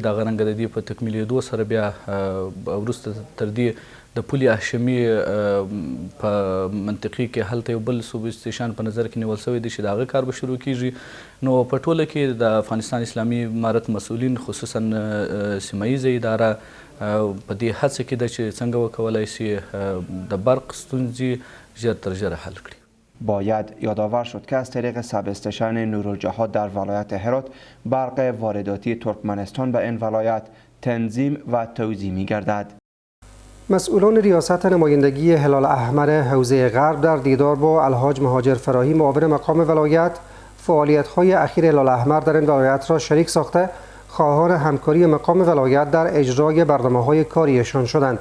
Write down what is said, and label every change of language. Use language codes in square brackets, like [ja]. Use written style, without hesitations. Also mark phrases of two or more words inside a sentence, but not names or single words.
[ps] دغه رنګه د دې په تکمیلېدو سره بیا وروسته تر دې د پل هاشمي په منطقې کې هلته یو بل [en] sub station [ps] په نظر کې نیول شوی دی چې د هغه کار به شروع کېږي. نو په ټوله کې د افغانستان اسلامي امارت مسؤلین خصوصا سیمه ییزه اداره په دې هڅه کې ده چې څنګه وکولای شي د برق ستونزې ژر تر ژره حل کړي. [fa] باید یادآور شد که از طریق [en] sub station [fa] نورالجهاد در ولایت هرات برق وارداتی ترکمنستان به این ولایت تنظیم و توزیع می‌گردد. مسئولان ریاست نمایندگی هلال احمر حوزه غرب در دیدار با الحاج مهاجر فراهی معاون مقام ولایت فعالیت‌های اخیر هلال احمر در این ولایت را شریک ساخته خواهان همکاری مقام ولایت در اجرای برنامه‌های کاریشان شدند.